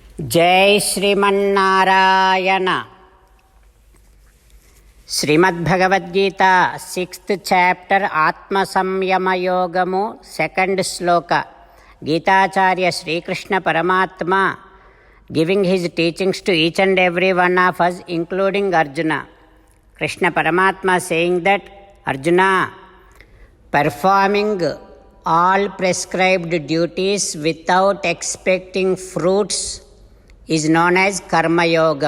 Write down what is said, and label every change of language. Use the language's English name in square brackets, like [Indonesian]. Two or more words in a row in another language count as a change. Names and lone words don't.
[Sanskrit] जय श्रीमन्नारायण. श्रीमद्भगवद्गीता [English] 6th chapter [Sanskrit] आत्मसंयमयोगमु 2nd श्लोक. [English] गीताचार्य श्रीकृष्ण परमात्मा giving his teachings to each and every one of us, including Arjuna. Krishna Paramatma saying that Arjuna, performing all prescribed duties without expecting fruits is known as karma yogam.